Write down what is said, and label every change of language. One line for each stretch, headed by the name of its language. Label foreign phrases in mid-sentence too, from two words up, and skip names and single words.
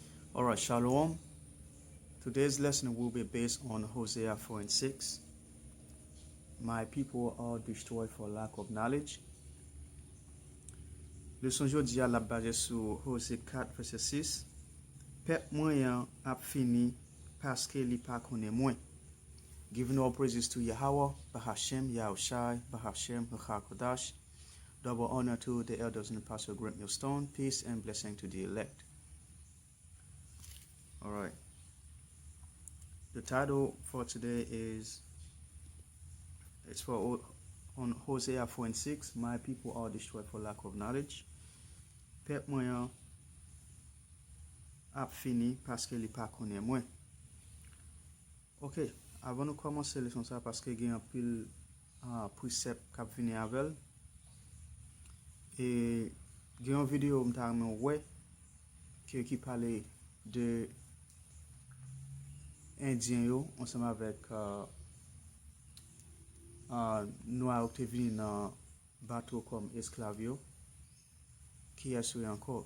English: All right, Shalom. Today's lesson will be based on Hosea 4 and 6. My people are destroyed for lack of knowledge.
Haitian Creole: Leçon jodi a la base sur Hosea 4 verset 6. Pep moyen ap fini paske li pa konen mwen.
English: Giving all praises to Yahweh, Bahashem, Yahushai, Bahashem, Hakodash. Double honor to the elders and the pastor Grant Millstone. Peace and blessing to the elect. All right. The title for today is on Hosea 4 and 6. My people are destroyed for lack of knowledge.
Haitian Creole: Pep moyen ap fini paske li pa konen mwen. Ok, avant nou komanse leson sa paske gen an pil precept kap vini avel. E gen yon video mta men wè ki pale de Indien yo ansama avek Noir ou te vini nan bateau kom esklav yo ki yaswe anko.